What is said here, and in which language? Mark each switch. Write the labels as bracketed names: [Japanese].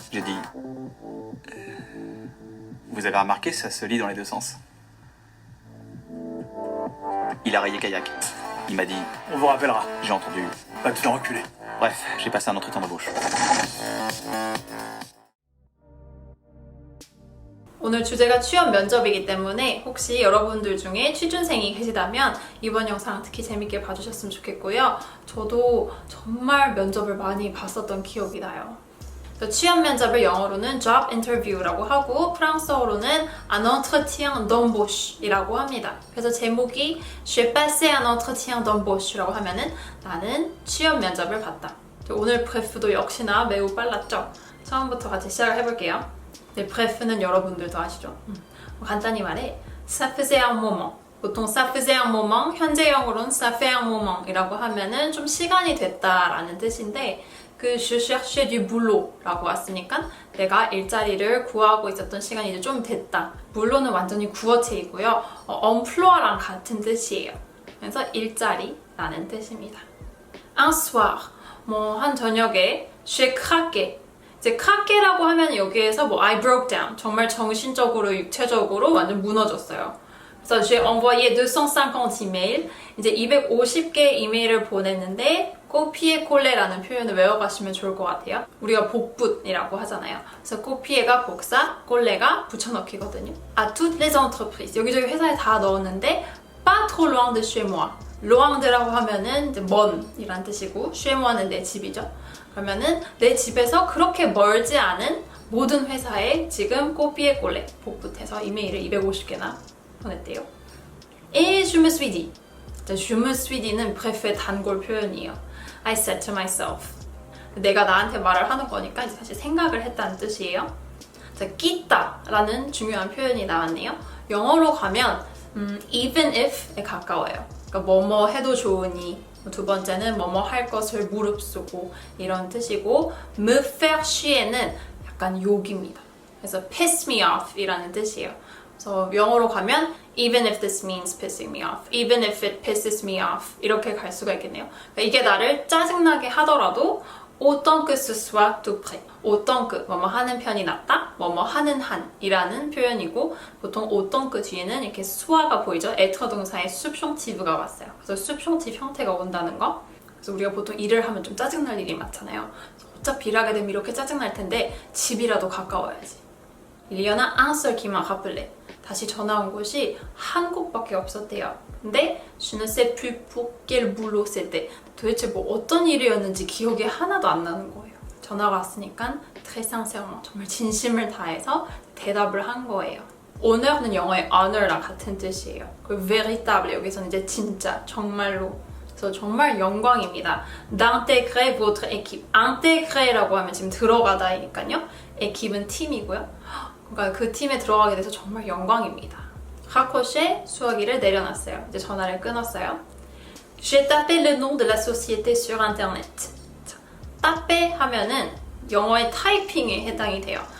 [French] J'ai dit vous avez remarqué, ça se lit dans les deux sens. Il a rayé kayak. Il m'a dit On vous rappellera. J'ai entendu. Pas de faire reculer. Bref, j'ai passé un entretien d'embauche. [Korean] 오늘 주제가 취업 면접이기 때문에 혹시 여러분들 중에 취준생이 계시다면 이번 영상 특히 재밌게 봐주셨으면 좋겠고요. 저도 정말 면접을 많이 봤었던 기억이 나요. 취업 면접을 영어로는 job interview라고 하고 프랑스어로는 [French] un entretien d'embauche [Korean] 이라고 합니다. 그래서 제목이 [French] J'ai passé un entretien d'embauche [Korean] 라고 하면은 나는 취업 면접을 봤다. 오늘 브레프도 역시나 매우 빨랐죠? 처음부터 같이 시작을 해볼게요. 네, bref는 여러분들도 아시죠? 간단히 말해 [French] ça faisait un moment. [Korean] 보통 [French] ça faisait un moment, [Korean] 현재형으로는 [French] ça fait un moment [Korean] 이라고 하면은 좀 시간이 됐다라는 뜻인데 그 [French] je cherchais du boulot [Korean] 라고 왔으니까 내가 일자리를 구하고 있었던 시간이 이제 좀 됐다. 물론은 완전히 구어체이고요. emploi랑 같은 뜻이에요. 그래서 일자리라는 뜻입니다. [French] Un soir, [Korean] 한 저녁에 [French] j'ai craqué. [Korean] 이제 크라케라고 하면 여기에서 [English] I broke down. [Korean] 정말 정신적으로, 육체적으로 완전 무너졌어요. 그래서 [French] j'ai envoyé [Korean] 250 이메일. 이제 250개 이메일을 보냈는데 copier-coller라는 표현을 외워가시면 좋을 것 같아요. 우리가 복붙이라고 하잖아요. 그래서 copier가 복사, coller가 붙여넣기거든요. [French] À toutes les entreprises. [Korean] 여기저기 회사에 다 넣었는데 [French] pas trop loin de chez moi. [Korean] loin드라고 하면은 이제 먼이란 뜻이고 chez moi는 내 집이죠. 그러면은 내 집에서 그렇게 멀지 않은 모든 회사에 지금 copier-coller 복붙해서 이메일을 250개나 보냈대요. [French] Et je me suis dit. [Korean] je me suis dit는 bref의 단골 표현이에요. [English] I said to myself. [Korean] 내가 나한테 말을 하는 거니까 이제 사실 생각을 했다는 뜻이에요. 자, quitta라는 중요한 표현이 나왔네요. 영어로 가면 [English] even if [Korean] 에 가까워요. 그러니까 뭐뭐 해도 좋으니 두 번째는 뭐뭐 할 것을 무릅쓰고 이런 뜻이고 [French] me faire chier [Korean] 는 약간 욕입니다. 그래서 [English] piss me off [Korean] 이라는 뜻이에요. 그래서 영어로 가면 [English] even if this means pissing me off, even if it pisses me off [Korean] 이렇게 갈 수가 있겠네요. 그러니까 이게 나를 짜증나게 하더라도 [French] autant que ce soit tout près. [Korean] autant que 뭐뭐 하는 편이 낫다, 뭐뭐 하는 한이라는 표현이고 보통 autant que 뒤에는 이렇게 수화가 보이죠. être 동사의 subjonctive가 왔어요. 그래서 subjonctive 형태가 온다는 거. 그래서 우리가 보통 일을 하면 좀 짜증날 일이 많잖아요. 어차피 일하게 되면 이렇게 짜증날 텐데 집이라도 가까워야지. [French] Il y en a un seul qui m'a rappelé. [Korean] 다시 전화 온 곳이 한 곳밖에 없었대요. [French] 근데 je ne sais plus pour quel boulot c'était. [Korean] 도대체 뭐 어떤 일이었는지 기억이 하나도 안 나는 거예요. 전화가 왔으니까 [French] très sincèrement, [Korean] 정말 진심을 다해서 대답을 한 거예요. honor는 영어의 honor랑 같은 뜻이에요. 그리고 véritable 여기서는 이제 진짜, 정말로. 그래서 정말 영광입니다. [French] d'intégrer votre équipe. [Korean] intégré라고 하면 지금 들어가다이니까요. équipe은 팀이고요. 그러니까 그 팀에 들어가게 돼서 정말 영광입니다. raccroché 수화기를 내려놨어요. 이제 전화를 끊었어요. [French] J'ai tapé le nom de la société sur internet. taper [Korean] 하면은 영어의 타이핑에 해당이 돼요.